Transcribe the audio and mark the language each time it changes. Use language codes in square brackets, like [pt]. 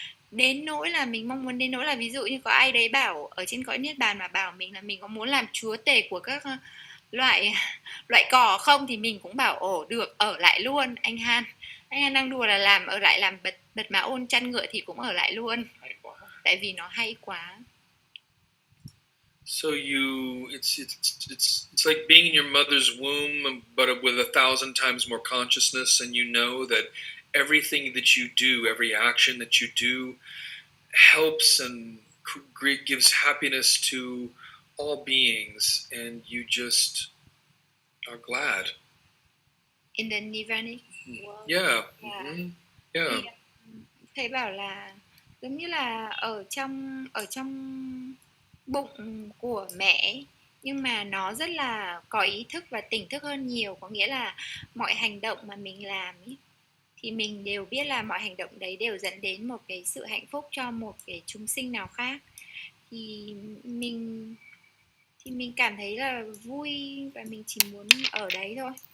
[vi] Đến nỗi là mình mong muốn, đến nỗi là ví dụ như có ai đấy bảo ở trên cõi niết bàn mà bảo mình là mình có muốn làm chúa tể của các loại cỏ không, thì mình cũng bảo ồ được, ở lại luôn anh Han đang đùa là ở lại làm bật mã ôn chăn ngựa thì cũng ở lại luôn, tại vì nó hay quá. [en] So it's like being in your mother's womb, but with 1,000 times more consciousness, and you know that everything that you do, every action that you do, helps and gives happiness to all beings, and you just are glad. In the Nirvanic world. Yeah. Mm-hmm. Yeah. [vi] Thì thầy bảo là giống như là ở trong bụng của mẹ, nhưng mà nó rất là có ý thức và tỉnh thức hơn nhiều, có nghĩa là mọi hành động mà mình làm ý, thì mình đều biết là mọi hành động đấy đều dẫn đến một cái sự hạnh phúc cho một cái chúng sinh nào khác, thì mình cảm thấy là vui và mình chỉ muốn ở đấy thôi.